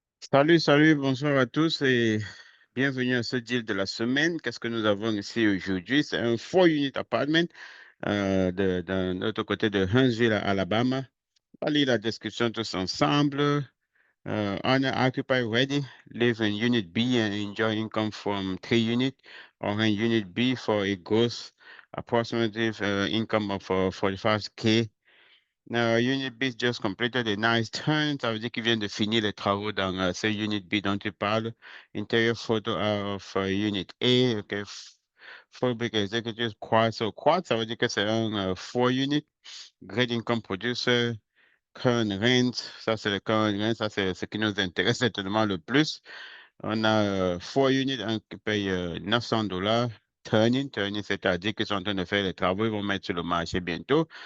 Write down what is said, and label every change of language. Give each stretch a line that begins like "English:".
French: Salut, salut, bonsoir à tous et bienvenue à ce deal de la semaine. Qu'est-ce que nous avons ici aujourd'hui? C'est un 4-unit apartment d'un autre côté de Huntsville, Alabama. On va lire la description tous ensemble.
English: Owner occupy ready, live in Unit B and enjoy income from 3 units, or in Unit B for a gross approximately income of 45K. Unit B just completed a nice turn.
French: Ça veut dire qu'ils viennent de finir les travaux dans ce Unit B dont tu parles.
English: Interior photo of Unit A. Okay. Full brick executive quad.
French: So quad, ça veut dire que c'est un 4 unit.
English: Great income producer. Current rent.
French: Ça, c'est le current rent. Ça, c'est ce qui nous intéresse certainement le plus. On a 4 units, un qui paye $900. Turning, c'est-à-dire qu'ils sont en train de faire les travaux, ils vont mettre sur le marché bientôt.